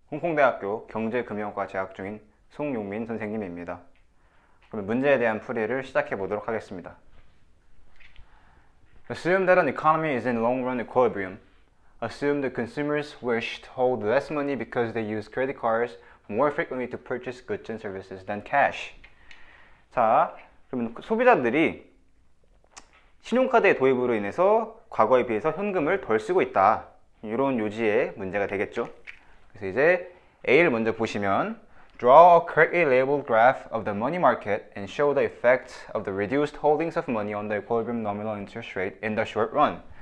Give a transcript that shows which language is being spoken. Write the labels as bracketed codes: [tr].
[ko] 홍콩대학교 경제금융학과 재학 중인 송용민 선생님입니다. 그럼 문제에 대한 풀이를 시작해 보도록 하겠습니다. [en] Assume that an economy is in long-run equilibrium. Assume the consumers wish to hold less money because they use credit cards more frequently to purchase goods and services than cash. [ko] 자, 그러면 소비자들이 신용카드의 도입으로 인해서 과거에 비해서 현금을 덜 쓰고 있다. 이런 요지의 문제가 되겠죠. 그래서 이제 A를 먼저 보시면 [en] Draw a correctly labeled graph of the money market and show the effect of the reduced holdings of money on the equilibrium nominal interest rate in the short run.